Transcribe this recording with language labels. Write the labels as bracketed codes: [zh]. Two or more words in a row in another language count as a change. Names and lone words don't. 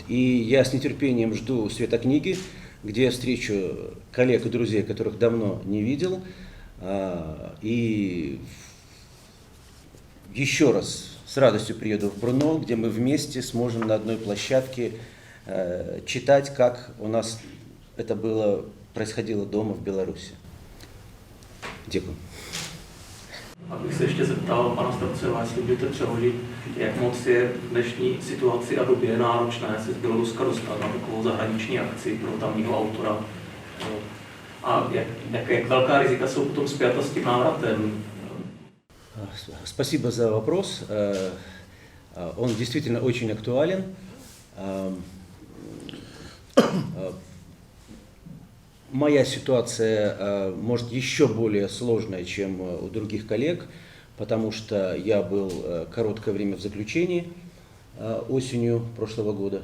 [ru] И я с нетерпением жду света книги, где я встречу коллег и друзей, которых давно не видел. И еще раз с радостью приеду в Бруно, где мы вместе сможем на одной площадке читать, как у нас это происходило дома в Беларуси. [cs] Děkuji. Abych se ještě zeptal pana Strabceva, jestli můžete přeložit, jak moc je v dnešní situaci a době náročné se z Běloruska dostat na takovou zahraniční akci pro tamního autora. A jak velká rizika jsou potom spjata s tím návratem? [ru] Спасибо за вопрос. Он действительно очень актуален. Моя ситуация, может, еще более сложная, чем у других коллег, потому что я был короткое время в заключении осенью прошлого года.